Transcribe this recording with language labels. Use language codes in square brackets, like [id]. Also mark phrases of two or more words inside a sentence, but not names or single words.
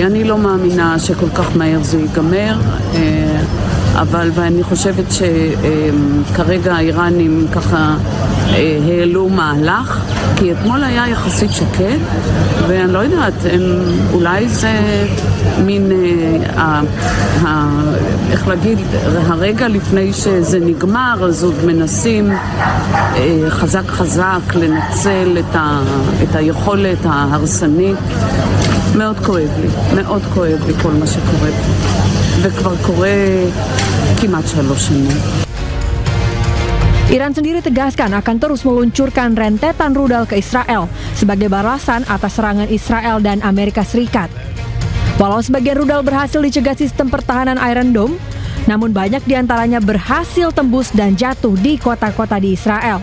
[he] אני לא מאמינה שכל כך מהר זה ייגמר, ואני חושבת שכרגע האיראנים ככה העלו מהלך, כי אתמול היה יחסית שקט, ואני לא יודעת, אולי זה מין, איך להגיד, הרגע לפני שזה נגמר, אז עוד מנסים חזק לנצל את היכולת ההרסנית. מאוד כואב לי כל מה שקורה פה, וכבר קורה כמעט 3 שנים. [id] Iran sendiri tegaskan akan terus meluncurkan rentetan rudal ke Israel sebagai balasan atas serangan Israel dan Amerika Serikat. Walau sebagian rudal berhasil dicegah sistem pertahanan Iron Dome, namun banyak diantaranya berhasil tembus dan jatuh di kota-kota di Israel.